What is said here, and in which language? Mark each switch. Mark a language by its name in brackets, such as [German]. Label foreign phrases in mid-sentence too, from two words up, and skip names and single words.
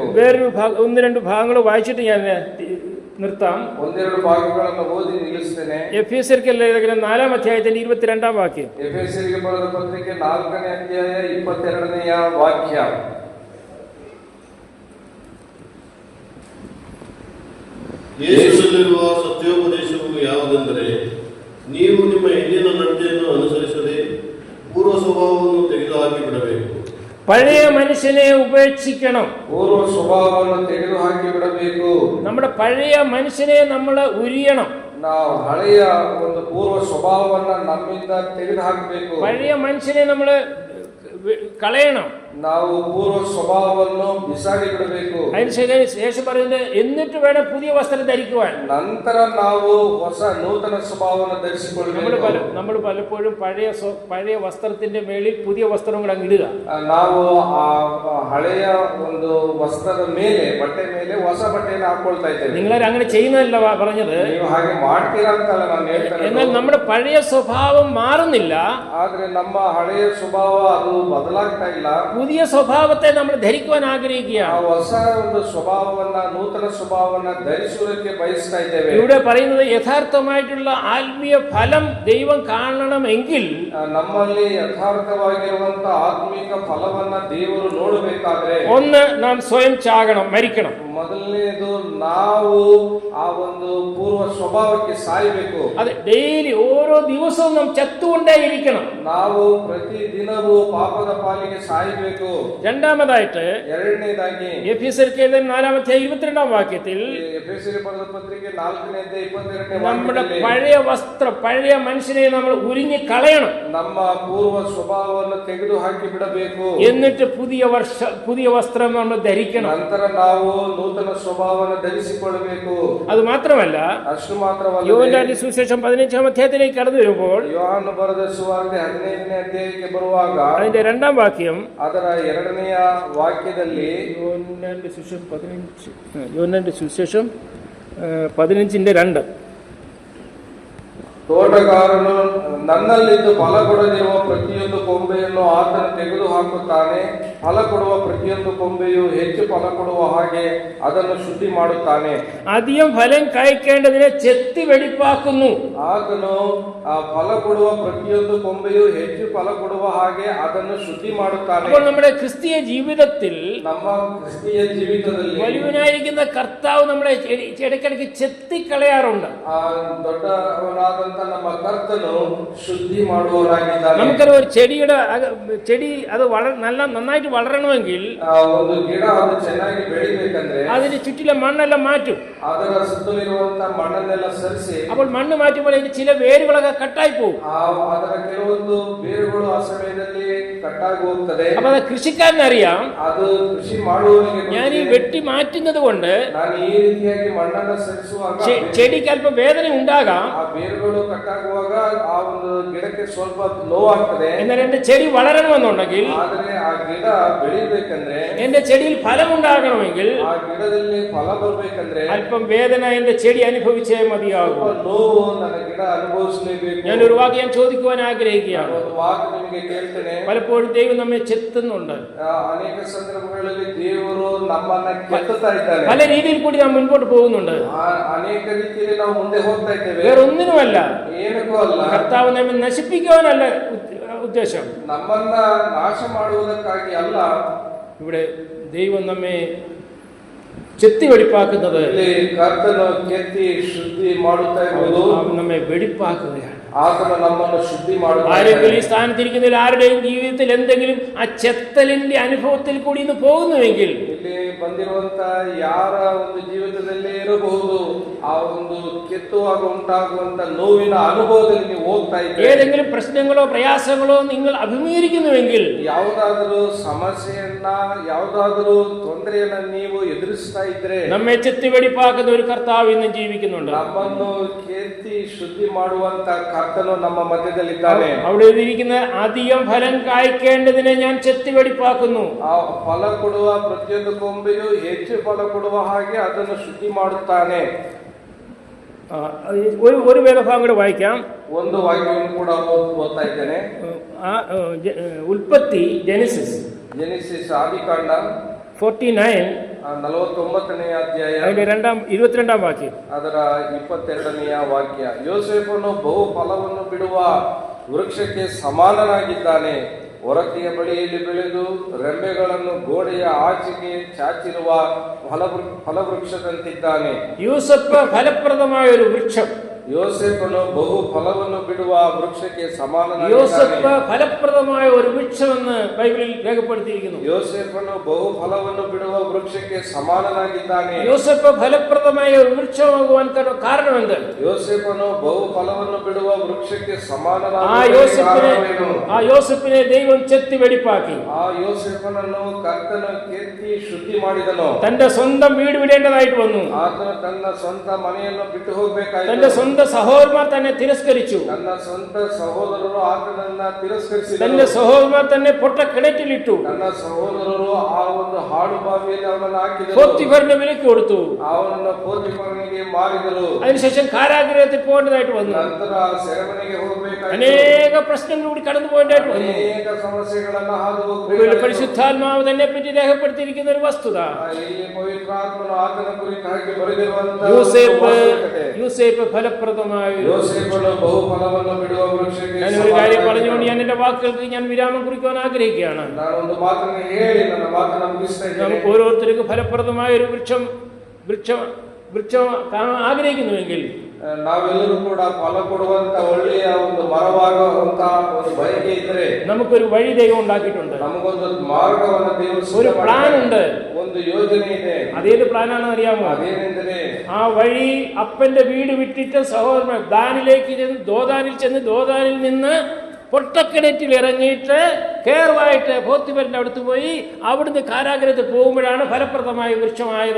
[Malayalam] വേറൊരു 1-2 ഭാഗങ്ങൾ വായിച്ചിട്ട് ഞാൻ നിർത്താം. [Kannada] ಒಂದೆರಡು ಭಾಗಗಳನ್ನು ಓದಿ ನಿಲ್ಲಿಸ್ತೇನೆ. [Malayalam] എഫേസ്യർക്ക് ലേഖനം 4-ാം അധ്യായത്തിന്റെ 22-ാം വാക്യം. [Kannada] ಎಫೆಸರಿಗೆ ಬರೆದ ಪತ್ರಿಕೆ 4ನೇ ಅಧ್ಯಾಯ 22ನೆಯ ವಾಕ್ಯ. ಯೇಸುವಿನಲ್ಲಿರುವ ಸತ್ಯೋಪದೇಶವು ಯಾವುದೆಂದರೆ, ನೀವು ನಿಮ್ಮ ಹಿಂದಿನ ನಡತೆಯನ್ನು ಅನುಸರಿಸದೆ ಪೂರ್ವ ಸ್ವಭಾವವನ್ನು ತೆಗೆದುಹಾಕಿ ಬಿಡಬೇಕು. [Malayalam] പഴയ മനുഷ്യനെ ഉപേക്ഷിക്കണം. [Kannada] ಪೂರ್ವ ಸ್ವಭಾವವನ್ನು ತೆಗೆದುಹಾಕಿ ಬಿಡಬೇಕು. [Malayalam] നമ്മുടെ പഴയ മനുഷ്യനെ നമ്മൾ ഉരിയണം. [Kannada] ನಾವು ಹಳೆಯ ಒಂದು ಪೂರ್ವ ಸ್ವಭಾವವನ್ನ ನಮ್ಮಿಂದ ತೆಗೆದುಹಾಕಬೇಕು. [Malayalam] പഴയ മനുഷ്യനെ നമ്മൾ കളയണം. [Kannada] ನಾವು ಪೂರ್ವ ಸ್ವಭಾವವನ್ನು ಬಿಸಾಡಿ ಬಿಡಬೇಕು. [Malayalam] അതിനുശേഷം പറയുന്നത്, എന്നിട്ട് വേണം പുതിയ വസ്ത്രം ധരിക്കുവാൻ. [Kannada] ನಂತರ ನಾವು ಹೊಸ ನೂತನ ಸ್ವಭಾವವನ್ನು ಧರಿಸಿಕೊಳ್ಳಬೇಕು. [Malayalam] നമ്മൾ പലപ്പോഴും പഴയ വസ്ത്രത്തിന്റെ മേളിൽ പുതിയ വസ്ത്രങ്ങൾ അങ്ങ് ഇടുക. [Kannada] ನಾವು ಆ ಹಳೆಯ ಒಂದು ವಸ್ತ್ರದ ಮೇಲೆ, ಬಟ್ಟೆ ಮೇಲೆ ಹೊಸ ಬಟ್ಟೆಯನ್ನು ಹಾಕೊಳ್ತಾ ಇದ್ದೇವೆ. [Malayalam] നിങ്ങളാരും അങ്ങനെ ചെയ്യുന്നതല്ല പറഞ്ഞത്. [Kannada] ನೀವು ಹಾಗೆ ಮಾಡ್ತೀರಾ ಅಂತಲ್ಲ ನಾನು ಹೇಳ್ತೇನೆ. [Malayalam] എന്നാൽ നമ്മുടെ പഴയ സ്വഭാവം മാറുന്നില്ല. [Kannada] ಆದ್ರೆ ನಮ್ಮ ಹಳೆಯ ಸ್ವಭಾವ ಅದು ಬದಲಾಗ್ತಾ ಇಲ್ಲ. [Malayalam] പുതിയ സ്വഭാവത്തെ നമ്മൾ ധരിക്കുവാൻ ആഗ്രഹിക്കുകയാണ്. [Kannada] ಆ ಹೊಸ ಒಂದು ಸ್ವಭಾವವನ್ನ, ನೂತನ ಸ್ವಭಾವವನ್ನ ಧರಿಸುವುದಕ್ಕೆ ಬಯಸ್ತಾ ಇದ್ದೇವೆ. [Malayalam] ഇവിടെ പറയുന്നത്, യഥാർത്ഥമായിട്ടുള്ള ആത്മീയ ഫലം ദൈവം കാണണമെങ്കിൽ [Kannada] ನಮ್ಮಲ್ಲಿ ಯಥಾರ್ಥವಾಗಿರುವಂತ ಆತ್ಮಿಕ ಫಲವನ್ನ ದೇವರು ನೋಡಬೇಕಾದ್ರೆ, [Malayalam] ഒന്ന്, നാം സ്വയം ചാകണം, മരിക്കണം. [Kannada] ಮೊದಲನೇದು ನಾವು ಆ ಒಂದು ಪೂರ್ವ ಸ್ವಭಾವಕ್ಕೆ ಸಾಯಬೇಕು. [Malayalam] അത് ഡെയിലി ഓരോ ദിവസവും നാം ചത്തുകൊണ്ടേ ഇരിക്കണം. [Kannada] ನಾವು ಪ್ರತಿ ದಿನವೂ ಪಾಪದ ಪಾಲಿಗೆ ಸಾಯಬೇಕು. [Malayalam] രണ്ടാമതായിട്ട്, [Kannada] ಎರಡನೇದಾಗಿ [Malayalam] എഫേസ്യർക്ക് 4-ാം അധ്യായം 22-ാം വാക്യത്തിൽ [Kannada] ಎಫೆಸರಿಗೆ ಬರೆದ ಪತ್ರಿಕೆ 4ನೇ ಅಧ್ಯಾಯ 22ನೇ [Malayalam] നമ്മുടെ [Kannada] ವಾಕ್ಯದಲ್ಲಿ [Malayalam] പഴയ വസ്ത്രം, പഴയ മനുഷ്യനെ നമ്മൾ ഉരിഞ്ഞ് കളയണം. [Kannada] ನಮ್ಮ ಪೂರ್ವ ಸ್ವಭಾವವನ್ನು ತೆಗೆದು ಹಾಕಿ ಬಿಡಬೇಕು. [Malayalam] എന്നിട്ട് പുതിയ വസ്ത്രം നമ്മൾ ധരിക്കണം. [Kannada] ನಂತರ ನಾವು ನೂತನ ಸ್ವಭಾವವನ್ನು ಧರಿಸಿಕೊಳ್ಳಬೇಕು. [Malayalam] അത് മാത്രമല്ല, [Kannada] ಅಷ್ಟು ಮಾತ್ರವಲ್ಲ, [Malayalam] യോഹന്നാന്റെ സുവിശേഷം 15-ാം അധ്യായത്തിലേക്ക് കടന്നു വരുമ്പോൾ [Kannada] ಯೋಹಾನನು ಬರೆದ ಸುವಾರ್ತೆ 15ನೇ ಅಧ್ಯಾಯಕ್ಕೆ ಬರುವಾಗ [Malayalam] അതിന്റെ 2-ാം വാക്യം, [Kannada] ಅದರ 2ನೆಯ ವಾಕ್ಯದಲ್ಲಿ, [Malayalam] യോഹന്നാന്റെ സുവിശേഷം 15-ന്റെ 2, [Kannada] ತೋಟಗಾರನು ನನ್ನಲ್ಲಿದ್ದು ಫಲ ಕೊಡದಿರುವ ಪ್ರತಿಯೊಂದು ಕೊಂಬೆಯನ್ನು ಆತನು ತೆಗೆದು ಹಾಕುತ್ತಾನೆ, ಫಲ ಕೊಡುವ ಪ್ರತಿಯೊಂದು ಕೊಂಬೆಯು ಹೆಚ್ಚು ಫಲ ಕೊಡುವ ಹಾಗೆ ಅದನ್ನು ಶುದ್ಧಿ ಮಾಡುತ್ತಾನೆ. [Malayalam] അധികം ഫലം കായ്ക്കേണ്ടതിനെ ചെത്തി വെടിപ്പാക്കുന്നു. [Kannada] ಆತನು ಆ ಫಲ ಕೊಡುವ ಪ್ರತಿಯೊಂದು ಕೊಂಬೆಯು ಹೆಚ್ಚು ಫಲ ಕೊಡುವ ಹಾಗೆ ಅದನ್ನು ಶುದ್ಧಿ ಮಾಡುತ್ತಾನೆ. [Malayalam] അപ്പോൾ നമ്മുടെ ക്രിസ്തീയ ജീവിതത്തിൽ [Kannada] ನಮ್ಮ ಕ್ರಿಸ್ತೀಯ ಜೀವಿತದಲ್ಲಿ [Malayalam] വലിയവനായിരിക്കുന്ന കർത്താവ് നമ്മളെ ഇടയ്ക്കിടയ്ക്ക് ചെത്തിക്കളയാറുണ്ട്. [Kannada] ಆ ದೊಡ್ಡವನಾದಂತ ನಮ್ಮ ಕರ್ತನು ശുദ്ധി ಮಾಡುವವನಾಗಿದ್ದಾನೆ. [Malayalam] നമുക്കറിയാം, ഒരു ചെടി അത് നന്നായിട്ട് വളരണമെങ്കിൽ [Kannada] ಒಂದು ಗಿಡ ಅದು ಚೆನ್ನಾಗಿ ಬೆಳಿಬೇಕಂದ್ರೆ [Malayalam] അതിന് ചുറ്റിലെ മണ്ണെല്ലാം മാറ്റും. [Kannada] ಅದರ ಸುತ್ತಲಿರುವಂತ ಮಣ್ಣನ್ನೆಲ್ಲ ಸರಿಸಿ, [Malayalam] അപ്പോൾ മണ്ണ് മാറ്റുമ്പോൾ അതിന് ചില വേരുകളൊക്കെ കട്ടായി പോകും. [Kannada] ಅದರ ಕೆಲವೊಂದು ಬೇರುಗಳು ಆ ಸಮಯದಲ್ಲಿ ಕಟ್ಟಾಗಿ ಹೋಗ್ತದೆ. [Malayalam] അപ്പൊ അത് കൃഷിക്കാരനറിയാം, [Kannada] ಅದು ಕೃಷಿ ಮಾಡುವವನಿಗೆ [Malayalam] ഞാൻ ഈ വെട്ടി മാറ്റുന്നത് കൊണ്ട് [Kannada] ನಾನು ಈ ರೀತಿಯಾಗಿ ಮಣ್ಣನ್ನು ಸರಿಸುವಾಗ [Malayalam] ചെടിക്ക് അല്പം വേദന ഉണ്ടാകാം, [Kannada] ಆ ಬೇರುಗಳು ಕಟ್ಟಾಗುವಾಗ ಆ ಒಂದು ಗಿಡಕ್ಕೆ ಸ್ವಲ್ಪ ನೋವಾಗ್ತದೆ. [Malayalam] എന്നാൽ എന്റെ ചെടി വളരണമെന്നുണ്ടെങ്കിൽ, [Kannada] ಆದ್ರೆ ಆ ಗಿಡ ಬೆಳಿಬೇಕಂದ್ರೆ, [Malayalam] എന്റെ ചെടിയിൽ ഫലം ഉണ്ടാകണമെങ്കിൽ [Kannada] ಆ ಗಿಡದಲ್ಲಿ ಫಲ ಬರ್ಬೇಕಂದ್ರೆ [Malayalam] അല്പം വേദന എന്റെ ചെടി അനുഭവിച്ചേ മതിയാകും. [Kannada] ಸ್ವಲ್ಪ ನೋವು ನನ್ನ ಗಿಡ ಅನುಭವಿಸಲೇಬೇಕು. [Malayalam] ഞാനൊരു വാക്ക് ഞാൻ ചോദിക്കുവാൻ ആഗ്രഹിക്കുകയാണ്. [Kannada] ಒಂದು ವಾಕ್ ನಿಮಗೆ ಕೇಳ್ತೇನೆ. [Malayalam] പലപ്പോഴും ദൈവം നമ്മെ ചെത്തുന്നുണ്ട്. [Kannada] ಅನೇಕ ಸಂದರ್ಭಗಳಲ್ಲಿ ದೇವರು ನಮ್ಮನ್ನ ಕೆತ್ತುತ್ತಾ ಇದ್ದಾನೆ. [Malayalam] പല രീതിയിൽ കൂടി നാം മുൻപോട്ട് പോകുന്നുണ്ട്. [Kannada] ಅನೇಕ ರೀತಿಯಲ್ಲಿ ನಾವು ಮುಂದೆ ಹೋಗ್ತಾ ಇದ್ದೇವೆ. [Malayalam] വേറൊന്നിനുമല്ല, [Kannada] ಏನಕ್ಕೂ ಅಲ್ಲ, [Malayalam] കർത്താവ് നമ്മെ നശിപ്പിക്കുവാനല്ല ഉദ്ദേശം. [Kannada] ನಮ್ಮನ್ನ ನಾಶ ಮಾಡುವುದಕ್ಕಾಗಿ ಅಲ್ಲ. [Malayalam] ഇവിടെ ദൈവം നമ്മെ ചെത്തി വെടിപ്പാക്കുന്നത്, [Kannada] ಇಲ್ಲಿ ಕರ್ತನು ಕೆತ್ತಿ ಶುದ್ಧಿ ಮಾಡುತ್ತಾ ಇರುವುದು, [Malayalam] നമ്മെ വെടിപ്പാക്കുകയാണ്. [Kannada] ಆತನು ನಮ್ಮನ್ನು ಶುದ್ಧಿ ಮಾಡುತ್ತಾ [Malayalam] ആരെങ്കിലും ഈ സ്ഥാനത്തിരിക്കുന്നതിൽ ആരുടെയും ജീവിതത്തിൽ എന്തെങ്കിലും ആ ചെത്തലിന്റെ അനുഭവത്തിൽ കൂടി ഇന്ന് പോകുന്നുവെങ്കിൽ, [Kannada] ಇಲ್ಲಿ ಬಂದಿರುವಂತ ಯಾರ ಒಂದು ಜೀವಿತದಲ್ಲೇ ಇರಬಹುದು, ಆ ಒಂದು ಕೆತ್ತುವಾಗ ಉಂಟಾಗುವಂತ ನೋವಿನ ಅನುಭವದಲ್ಲಿ ನೀವು ಹೋಗ್ತಾ ಇದ್ದೀರಿ. [Malayalam] ഏതെങ്കിലും പ്രശ്നങ്ങളോ പ്രയാസങ്ങളോ നിങ്ങൾ അഭിമുഖീകരിക്കുന്നുവെങ്കിൽ, [Kannada] ಯಾವುದಾದರೂ ಸಮಸ್ಯೆಯನ್ನ, ಯಾವುದಾದರೂ ತೊಂದರೆಯನ್ನ ನೀವು ಎದುರಿಸ್ತಾ ಇದ್ರೆ, [Malayalam] നമ്മെ ചെത്തി വെടിപ്പാക്കുന്ന ഒരു കർത്താവ് ഇന്ന് ജീവിക്കുന്നുണ്ട്. [Kannada] ನಮ್ಮನ್ನು ಕೆತ್ತಿ ಶುದ್ಧಿ ಮಾಡುವಂತ ಕರ್ತನು ನಮ್ಮ ಮಧ್ಯದಲ್ಲಿದ್ದಾನೆ. [Malayalam] അവിടെ എഴുതിയിരിക്കുന്ന അധികം ഫലം കായ്ക്കേണ്ടതിനെ ഞാൻ ചെത്തി വെടിപ്പാക്കുന്നു. [Kannada] ಆ ಫಲ ಕೊಡುವ ಪ್ರತಿಯೊಂದು ಕೊಂಬೆಯು ಹೆಚ್ಚು ಫಲ ಕೊಡುವ ಹಾಗೆ ಅದನ್ನು ಶುದ್ಧಿ ಮಾಡುತ್ತಾನೆ. [Malayalam] ഒരു വേദഭാഗം കൂടെ വായിക്കാം. [Kannada] ಒಂದು ವಾಕ್ಯವನ್ನು ಕೂಡ ಓದ್ತಾ ಇದ್ದೇನೆ. [Malayalam] ഉൽപ്പത്തി, ജെനസിസ് [Kannada] ಆದಿಕಾಂಡ 49 49ನೇ ಅಧ್ಯಾಯ [Malayalam] അതിന്റെ 22ാം വാക്യം. [Kannada] ಅದರ 22ನೆಯ ವಾಕ್ಯ. ಯೋಸೇಫನು ಬಹು ಫಲವನ್ನು ಬಿಡುವ ವೃಕ್ಷಕ್ಕೆ ಸಮಾನನಾಗಿದ್ದಾನೆ. ಹೊರಕೆಯ ಬಳಿಯಲ್ಲಿ ಬೆಳೆದು ರೆಂಬೆಗಳನ್ನು ಗೋಡೆಯ ಆಚೆಗೆ ಚಾಚಿರುವ ಫಲವೃಕ್ಷದಂತಿದ್ದಾನೆ. [Malayalam] യൂസഫ് ഫലപ്രദമായ ഒരു വൃക്ഷം. [Kannada] ಯೋಸೇಫನು ಬಹು ಫಲವನ್ನು ಬಿಡುವ ವೃಕ್ಷಕ್ಕೆ ಸಮಾನನಾಗಿದ್ದಾನೆ. [Malayalam] യോസഫ് ഫലപ്രദമായ ഒരു വൃക്ഷമെന്ന് ബൈബിളിൽ രേഖപ്പെടുത്തിയിരിക്കുന്നു. [Kannada] ಯೋಸೇಫನು ಬಹು ಫಲವನ್ನು ಬಿಡುವ ವೃಕ್ಷಕ್ಕೆ ಸಮಾನನಾಗಿದ್ದಾನೆ. [Malayalam] യോസഫ് ഫലപ്രദമായ ഒരു വൃക്ഷമാകുവാൻ കാരണം എന്ത്? [Kannada] ಯೋಸೇಫನು ಬಹು ಫಲವನ್ನು ಬಿಡುವ ವೃಕ್ಷಕ್ಕೆ ಸಮಾನನಾದ [Malayalam] ആ യോസഫിനെ ദൈവം ചെത്തി വെടിപ്പാക്കി. [Kannada] ಆ ಯೋಸೇಫನನ್ನು ಕರ್ತನು ಕೆತ್ತಿ ಶುದ್ಧಿ ಮಾಡಿದನು. [Malayalam] തന്റെ സ്വന്തം വീട് വിടേണ്ടതായിട്ട് വന്നു. [Kannada] ಆತನು ತನ್ನ ಸ್ವಂತ ಮನೆಯನ್ನು ಬಿಟ್ಟು ಹೋಗಬೇಕಾಯಿತು. [Malayalam] തന്റെ സ്വന്തം സഹോദരന്മാർ തന്നെ തിരസ്കരിച്ചു. [Kannada] ತನ್ನ ಸ್ವಂತ ಸಹೋದರರು ಆತನನ್ನ ತಿರಸ್ಕರಿಸಿದರು. [Malayalam] തന്റെ സഹോദരന്മാർ തന്നെ പൊട്ട കിണറ്റിലിട്ടു. [Kannada] ತನ್ನ ಸಹೋದರರು ಆ ಒಂದು ಹಾಳು ಬಾವಿಯಲ್ಲಿ ಅವನನ್ನು ಹಾಕಿದರು. [Malayalam] പോത്തിഫറിന് വിലക്ക് കൊടുത്തു. [Kannada] ಅವನನ್ನು ಪೋತಿಫರನಿಗೆ ಮಾರಿದರು. [Malayalam] അതിനുശേഷം കാരാഗൃഹത്തിൽ പോകേണ്ടതായിട്ട് വന്നു. [Kannada] ನಂತರ ಸೆರೆಮನೆಗೆ ಹೋಗಬೇಕಾಯಿತು. [Malayalam] അനേക പ്രശ്നങ്ങൾ കൂടി കടന്നു പോകേണ്ടതായിട്ട് വന്നു. [Kannada] ಅನೇಕ ಸಮಸ್ಯೆಗಳನ್ನು ಹಾದು [Malayalam] ഇവിടെ [Kannada] ಹೋಗಬೇಕಾಯಿತು. [Malayalam] പരിശുദ്ധാത്മാവ് തന്നെ പറ്റി രേഖപ്പെടുത്തിയിരിക്കുന്ന ഒരു വസ്തുത, [Kannada] ಇಲ್ಲಿ ಪವಿತ್ರಾತ್ಮನು ಆತನ ಕುರಿತಾಗಿ ಬರೆದಿರುವಂತಹ [Malayalam] യൂസേപ്പ് ഫലപ്രദമായ [Kannada] ಯೋಸೇಫನು ಬಹು ಫಲವನ್ನು ಬಿಡುವ ವೃಕ್ಷಕ್ಕೆ [Malayalam] ഞാൻ ഒരു കാര്യം പറഞ്ഞുകൊണ്ട് ഞാൻ എന്റെ വാക്കുകൾക്ക് ഞാൻ വിരാമം കുറിക്കുവാൻ ആഗ്രഹിക്കുകയാണ്. [Kannada] ನಾನೊಂದು ಮಾತನ್ನು ಹೇಳಿ ನನ್ನ ಮಾತನ್ನು ಮುಗಿಸ್ತಾ ಇದ್ದೇನೆ. [Malayalam] നമുക്ക് ഓരോരുത്തർക്കും ഫലപ്രദമായ ഒരു വൃക്ഷം കാണാൻ ആഗ്രഹിക്കുന്നുവെങ്കിൽ, [Kannada] ನಾವೆಲ್ಲರೂ ಕೂಡ ಫಲ ಕೊಡುವಂತ ಒಳ್ಳೆಯ ಒಂದು ಮರವಾಗುವಂತ ಒಂದು ಬಯಕೆ ಇದ್ರೆ, [Malayalam] നമുക്കൊരു വഴി ദൈവം ഉണ്ടാക്കിയിട്ടുണ്ട്. [Kannada] ನಮಗೊಂದು ಮಾರ್ಗವನ್ನು ದೇವರು [Malayalam] ഒരു പ്ലാൻ ഉണ്ട്. [Kannada] ಒಂದು ಯೋಜನೆ ಇದೆ. [Malayalam] അതേത് പ്ലാനാണെന്ന് അറിയാമോ? [Kannada] ಅದೇನೆಂದರೆ, [Malayalam] ആ വഴി അപ്പന്റെ വീട് വിട്ടിട്ട് സഹോദരൻ ദാനിലേക്ക് ചെന്ന് ദോദാനിൽ നിന്ന് പൊട്ടക്കിണറ്റിൽ ഇറങ്ങിയിട്ട് കേറുവായിട്ട് പോത്തിഫറിന്റെ അടുത്ത് പോയി അവിടുന്ന് കാരാഗ്രഹത്തിൽ പോകുമ്പോഴാണ് ഫലപ്രദമായ വൃക്ഷമായത്.